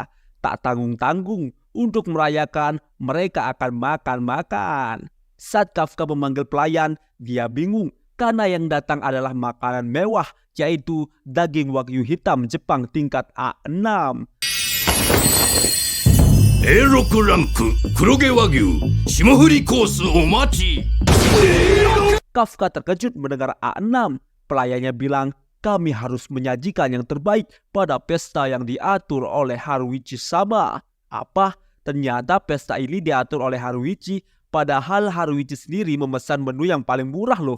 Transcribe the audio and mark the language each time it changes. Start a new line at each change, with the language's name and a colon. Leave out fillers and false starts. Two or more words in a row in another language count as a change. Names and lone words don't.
Indonesian: Tak tanggung-tanggung, untuk merayakan mereka akan makan-makan. Saat Kafka memanggil pelayan, dia bingung karena yang datang adalah makanan mewah, yaitu daging wagyu hitam Jepang tingkat A6.
Japanese: A6 ランク黒毛和牛霜降りコースお待ち。
Indonesian: Kafka terkejut mendengar A6. Pelayannya bilang, kami harus menyajikan yang terbaik pada pesta yang diatur oleh Haruichi-sama. Apa? Ternyata pesta ini diatur oleh Haruichi, padahal Haruichi sendiri memesan menu yang paling murah loh.